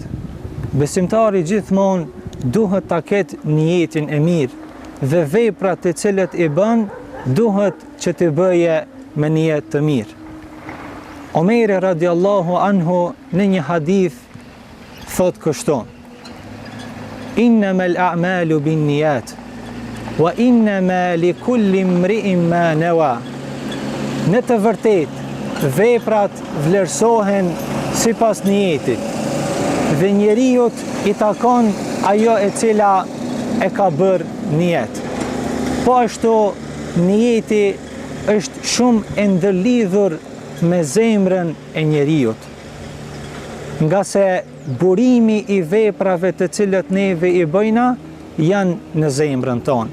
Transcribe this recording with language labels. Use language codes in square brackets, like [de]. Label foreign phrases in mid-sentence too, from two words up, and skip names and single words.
[sq] Besimtari gjithmonë duhet ta ketë nijetin e mirë dhe veprat të cilët i bën duhet që të bëje me niyet të mirë. Omeri [ar] رضي الله عنه [sq] në një hadith thot kështu: [ar] إنما الأعمال بالنيات وإنما لكل امرئ ما نوى. [sq] Në të vërtet, veprat vlerësohen sipas niyetit, dhe njeriut i takon ajo e cila e ka bërë niyet. Po ashtu niyeti është shumë e ndërlidhur me zemrën e njeriut, nga se burimi i veprave të cilët neve i bëjna janë në zemrën tonë.